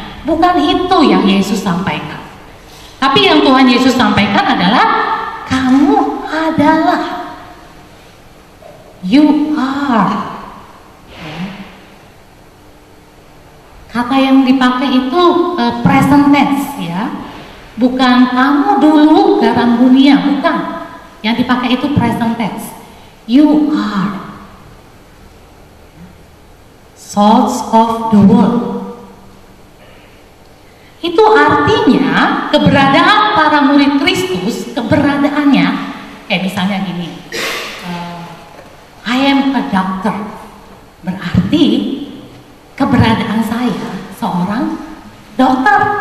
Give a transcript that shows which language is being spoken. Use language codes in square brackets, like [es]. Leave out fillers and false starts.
[id] Bukan itu yang Yesus sampaikan. Tapi yang Tuhan Yesus sampaikan adalah kamu adalah. [en] You are. [id] Kata yang dipakai itu present tense ya, bukan kamu dulu garam dunia, bukan. Yang dipakai itu present tense. [en] You are salt of the world. [id] Itu artinya keberadaan para murid Kristus, keberadaannya kayak misalnya gini, [en] I am a doctor, [id] berarti keberadaan saya seorang dokter.